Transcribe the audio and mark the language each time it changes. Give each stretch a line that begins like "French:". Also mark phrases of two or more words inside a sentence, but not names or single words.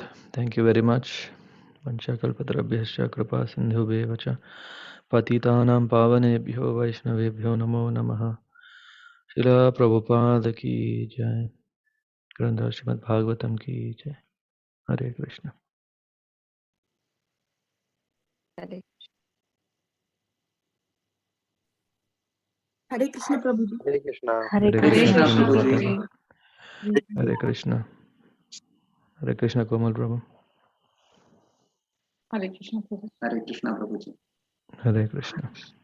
English: Thank you very much.
Sanskrit: वाञ्छाकल्पतरुभ्यश्च कृपा सिन्धुभ्येव च पतितानां पावनेभ्यो वैष्णवेभ्यो नमो नमः।
Hindi: शिला प्रभुपाद की जय। ग्रंथ श्रीमद् भागवतम की जय। हरे कृष्ण। Hare Hare Krishna Prabhuji. Hare Krishna. Hare हरे Hare कृष्ण Krishna, Krishna विमल Prabhuji. प्रभु। Prabhuji. हरे कृष्ण। हरे कृष्ण कोमल प्रभु। Hare Krishna Prabhuji. हरे कृष्ण।